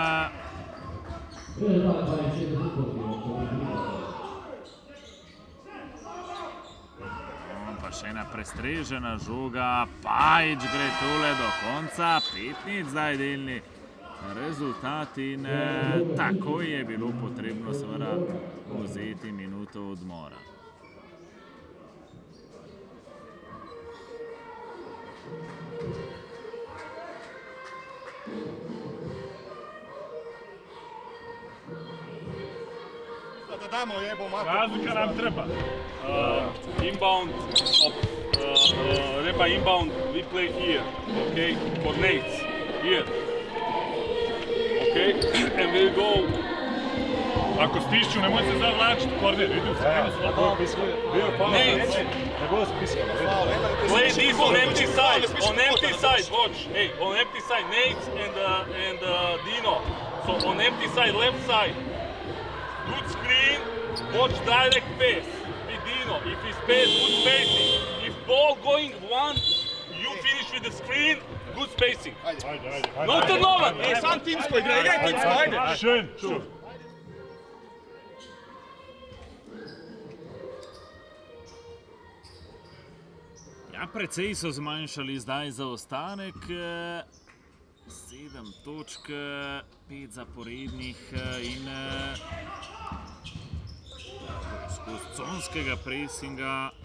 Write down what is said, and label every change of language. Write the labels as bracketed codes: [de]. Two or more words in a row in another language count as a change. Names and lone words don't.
[sl] Pa še ena prestrežena žoga, Pajič gre tole do konca, 5 zdaj delni rezultat in takoj je bilo potrebno seveda vzeti minuto odmora. [hr] Razlika nam treba. [en] Inbound, Reba inbound, we play here, okay, for Nates, here, okay, and we'll go. [hr] Ako stišću, nemoj se zavlačiti, korner, vidim se, Nates, [en] play this on empty side, watch, hey, on empty side, Nates and Dino, so on empty side, left side, good screen, watch direct pass. Dino, if he space, good spacing. If ball going one, you finish with the screen, good spacing. No turnover! [hr] Hey, sam timsko igra, igraj timsko, ajde! [de] Schön, schön. [sl] Ja, precej so zmanjšali zdaj zaostanek. 7 točk, 5 zaporednih in skozi conskega presinga.